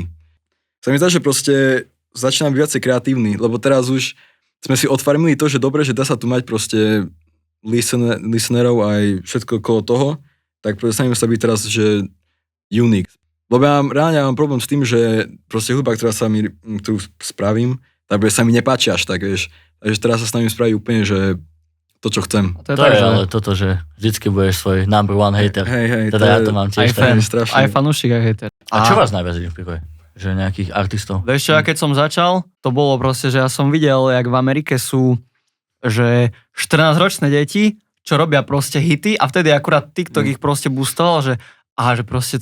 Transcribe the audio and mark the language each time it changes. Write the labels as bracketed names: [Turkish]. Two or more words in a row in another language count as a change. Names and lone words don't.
[Slovak] Sa mi zdá, že proste začínam byť viacej kreatívny, lebo teraz už sme si otvorili to, že dobre, že dá sa tu mať proste listenerov aj všetko okolo toho, tak proste sa byť teraz, že unique. Lebo reálne mám problém s tým, že proste hudba, ktorú spravím, tak sa mi nepáči až tak, vieš. Takže teraz sa s nami spraví úplne, že to, čo chcem. To je ale toto, že vždycky budeš svoj [English] number one hater. [Slovak] Hej, teda ja to mám tiež. Aj fanúšik, aj hater. A čo vás najviac inšpiruje? Že nejakých artistov. Vieš čo, ja keď som začal, to bolo proste, že ja som videl, jak v Amerike sú, že 14-ročné deti, čo robia proste hity a vtedy akurát TikTok ich proste boostoval, že proste